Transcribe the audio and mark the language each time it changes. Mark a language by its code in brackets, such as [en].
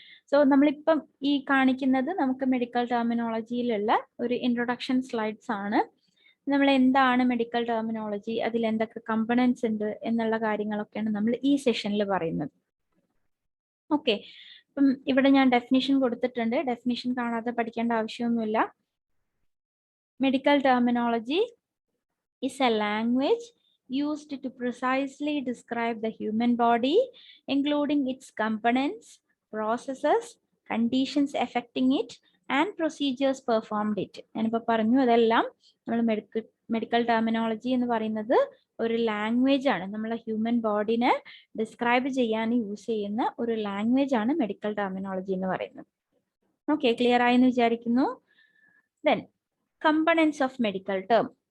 [ml] So നമ്മളിപ്പം ഈ കാണിക്കുന്നത് നമുക്ക് മെഡിക്കൽ ടെർമിനോളജിയിലുള്ള ഒരു ഇൻട്രൊഡക്ഷൻ സ്ലൈഡ്സ് ആണ്. നമ്മൾ എന്താണ് മെഡിക്കൽ ടെർമിനോളജി, അതിൽ എന്തൊക്കെ കമ്പണൻസ് ഉണ്ട് എന്നുള്ള കാര്യങ്ങളൊക്കെയാണ് നമ്മൾ ഈ സെഷനിൽ പറയുന്നത്. ഓക്കെ, അപ്പം ഇവിടെ ഞാൻ ഡെഫിനിഷൻ കൊടുത്തിട്ടുണ്ട്. ഡെഫിനിഷൻ കാണാതെ പഠിക്കേണ്ട ആവശ്യമൊന്നുമില്ല. [en] Medical terminology is a language used to precisely describe the human body, including its components, processes, conditions affecting it, and procedures performed it. [ml] ഞാനിപ്പോൾ പറഞ്ഞു അതെല്ലാം നമ്മൾ മെഡിക്കൽ ടെർമിനോളജി എന്ന് പറയുന്നത് ഒരു ലാംഗ്വേജ് ആണ്. നമ്മളെ ഹ്യൂമൻ ബോഡിനെ ഡിസ്ക്രൈബ് ചെയ്യാൻ യൂസ് ചെയ്യുന്ന ഒരു ലാംഗ്വേജ് ആണ് മെഡിക്കൽ ടെർമിനോളജി എന്ന് പറയുന്നത്. ഓക്കെ, ക്ലിയർ ആയെന്ന് വിചാരിക്കുന്നു. [en] Then components of medical term.